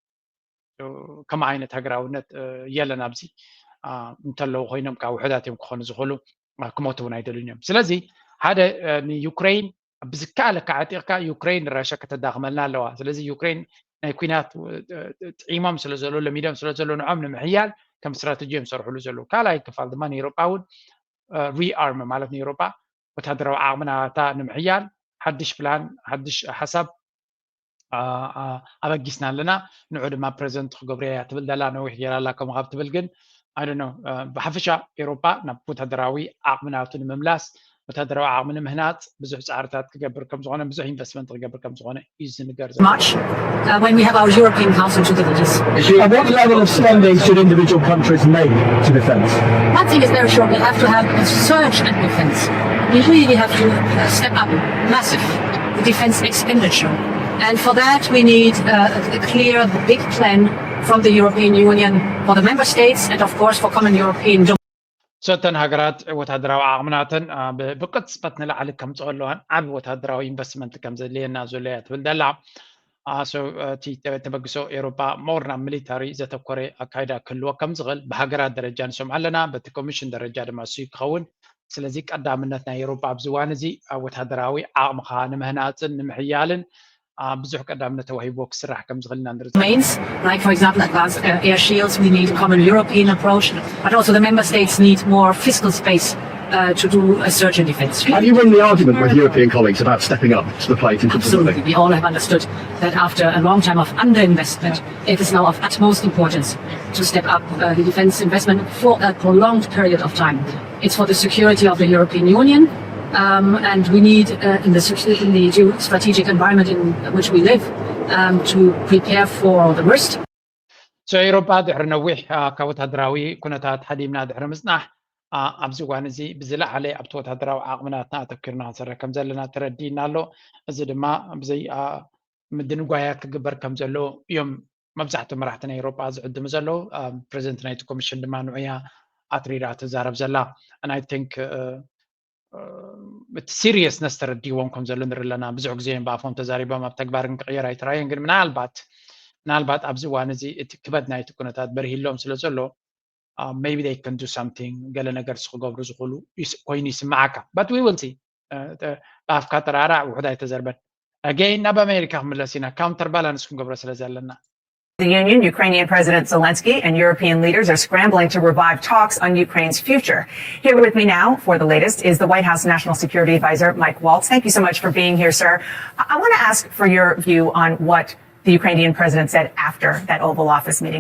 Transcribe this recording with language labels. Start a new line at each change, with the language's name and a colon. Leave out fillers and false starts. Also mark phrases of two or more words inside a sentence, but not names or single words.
Tigrinya: ከመ ዓይነት ሃገራውነት የለን ኣብዚ እንተለዉ ኮይኖም ካብ ውሕዳት እዮም ክኾኑ ዝኽእሉ ክሞቱ እውን ኣይደልዩን እዮም ስለዚ ሓደ ንዩክሬን ብዝከኣለካ ዓጢቕካ ዩክሬን ንራሽያ ከተዳኽመልና ኣለዋ ስለዚ ዩክሬን ናይ ኩናት ጥዒሞም ስለ ዘሎ ለሚዶም ስለ ዘሎ ንዖም ንምሕያል ከም ስትራቴጂ እዮም ዝሰርሕሉ ዘለዉ ካልኣይ ክፋል ድማ ንኤውሮፓ እውን ሪኣርም ማለት ንኤውሮፓ ወታደራዊ ዓቕምናታ ንምሕያል ሓድሽ ፕላን ሓድሽ ሓሳብ ኣበጊስና ኣለና ንዑ ድማ ፕሬዚደንት ክገብሮ እያ ትብል ዘላ ነዊሕ ጌራላ ከምኡ ካብ ትብል ግን
English: I don't know
Tigrinya: ብሓፈሻ ኤውሮፓ ናብ ወታደራዊ ዓቕምናቱ ንምምላስ ወታደራዊ ዓቕሚ ንምህናፅ ብዙሕ ፃዕርታት ክገብር ከም ዝኾነ ብዙሕ ኢንቨስትመንት ክገብር ከም ዝኾነ እዩ ዝንገር ዘሎ
English: March when we have our European Council to delivers. At what level of spending should individual countries make to defence? One thing is very sure, we have to have a surge in defence. We really have to step up massive the defence expenditure. And for that we need a clear, big plan from the European Union for the member states and of course for common European
Tigrinya: ሶተን ሃገራት ወታደራዊ ዓቕምናተን ብቅፅበት ንላዕሊ ከምፅኦ ኣለዋን ዓብ ወታደራዊ ኢንቨስትመንት ከም ዘድልየና ዘለያ ትብል ዘላ እቲ ተበግሶ ኤውሮፓ ሞር ናብ ሚሊታሪ ዘተኮረ ኣካይዳ ክህልዎ ከም ዝኽእል ብሃገራት ደረጃ ንሰምዖ ኣለና በቲ ኮሚሽን ደረጃ ድማ እሱ ክኸውን ስለዚ ቀዳምነት ናይ ኤውሮፓ ኣብዚ እዋን እዚ ወታደራዊ ዓቕምኻ ንምህናፅን ንምሕያልን ብዙሕ ቀዳምነት ተዋሂቦ ክስራሕ ከም ዝኽእል ኢና ንርኢ
English: domains, like for example advanced air shields. We need a common European approach, but also the member states need more fiscal space to do a surge in defence. Have you won the argument with European colleagues about stepping up to the plate? Absolutely. We all have understood that after a long time of underinvestment, it is now of utmost importance to step up the defence investment for a prolonged period of time. It's for the security of the European Union. And we need in the strategic environment in which we live to prepare for the worst.
Tigrinya: So Europa ድሕሪ ነዊሕ ካብ ወታደራዊ ኩነታት ሓዲምና ድሕሪ ምጽናሕ ኣብዚ እዋን እዚ ብዝለዓለ ኣብቲ ወታደራዊ ዓቕምናትና ኣተኪርና ክንሰርሕ ከም ዘለና ተረዲእና ኣሎ እዚ ድማ ብዘይ ምድንጓያት ክግበር ከም ዘሎ እዮም መብዛሕትኦም መራሕቲ ናይ ኤውሮጳ ዝዕድሙ ዘለዉ ፕሬዚደንት ናይቲ ኮሚሽን ድማ ንዑያ ኣትሪዳ ትዛረብ ዘላ
English: and I think
Tigrinya: እቲ ሲሪየስነስ ተረዲእዎም ከም ዘሎ ንርኢ ኣለና ብዙሕ ግዜ ብኣፎም ተዛሪቦም ኣብ ተግባርን ክቕየር ኣይተራእየን ግን ምናልባት ኣብዚ እዋን እዚ እቲ ክበድ ናይቲ ኩነታት በርሂሎም ስለ ዘሎ
English: maybe they can do something
Tigrinya: ገለ ነገር ክገብሩ ዝኽእሉ ኮይኑ ይስማዓካ
English: but we will see
Tigrinya: ብኣፍካ ተራራዕ ውሕድ ኣይተዘርበን again ናብ ኣሜሪካ ክምለስ ኢና
English: counter balance
Tigrinya: ክንገብሮ ስለ ዘለና
English: The Union, Ukrainian President Zelensky and European leaders are scrambling to revive talks on Ukraine's future. Here with me now for the latest is the White House National Security Advisor, Mike Waltz. Thank you so much for being here, sir. I want to ask for your view on what the Ukrainian president said after that Oval Office meeting.